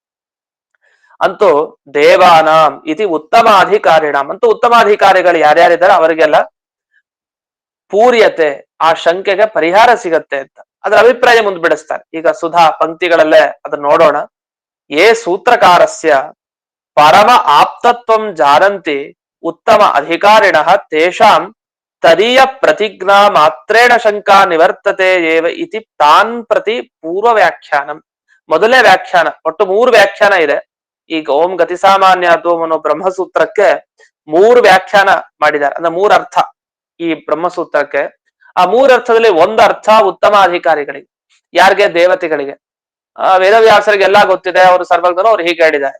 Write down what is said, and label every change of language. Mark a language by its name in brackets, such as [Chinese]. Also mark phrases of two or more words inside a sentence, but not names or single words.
[Kannada] ಅಂತೂ [Sanskrit] ದೇವಾನಾಂ ಇತಿ ಉತ್ತಮ ಅಧಿಕಾರಿಣಾಂ, [Kannada] ಅಂತೂ ಉತ್ತಮಾಧಿಕಾರಿಗಳು ಯಾರ್ಯಾರಿದ್ದಾರೆ ಅವರಿಗೆಲ್ಲ ಪೂರ್ಯತೆ, ಆ ಶಂಕೆಗೆ ಪರಿಹಾರ ಸಿಗತ್ತೆ ಅಂತ ಅದರ ಅಭಿಪ್ರಾಯ ಮುಂದ್ಬಿಡಿಸ್ತಾರೆ. ಈಗ ಸುಧಾ ಪಂಕ್ತಿಗಳಲ್ಲೇ ಅದನ್ನ ನೋಡೋಣ. [Sanskrit] ಯೇ ಸೂತ್ರಕಾರಸ್ಯ ಪರಮ ಆಪ್ತತ್ವಂ ಜಾನಂತಿ ಉತ್ತಮ ಅಧಿಕಾರಿಣ ತೇಷಾಂ ತದೀಯ ಪ್ರತಿಜ್ಞಾ ಮಾತ್ರೇಣ ಶಂಕಾ ನಿವರ್ತತೆ ಏವ ಇತಿ ತಾನ್ ಪ್ರತಿ ಪೂರ್ವ ವ್ಯಾಖ್ಯಾನಂ. [Kannada] ಮೊದಲನೇ ವ್ಯಾಖ್ಯಾನ, ಒಟ್ಟು 3 ವ್ಯಾಖ್ಯಾನ ಇದೆ. ಈಗ ಓಂ ಗತಿ ಸಾಮಾನ್ಯ ಅನ್ನೋ ಬ್ರಹ್ಮಸೂತ್ರಕ್ಕೆ 3 ವ್ಯಾಖ್ಯಾನ ಮಾಡಿದ್ದಾರೆ, ಅಂದ್ರೆ 3 ಅರ್ಥ ಈ ಬ್ರಹ್ಮಸೂತ್ರಕ್ಕೆ. ಆ 3 ಅರ್ಥದಲ್ಲಿ ಒಂದು ಅರ್ಥ ಉತ್ತಮ ಅಧಿಕಾರಿಗಳಿಗೆ. ಯಾರಿಗೆ? ದೇವತೆಗಳಿಗೆ. ವೇದವ್ಯಾಸರಿಗೆ ಎಲ್ಲಾ ಗೊತ್ತಿದೆ, ಅವರು ಸರ್ವಜ್ಞರು, ಅವ್ರು ಹೀಗೆ ಹೇಳಿದ್ದಾರೆ.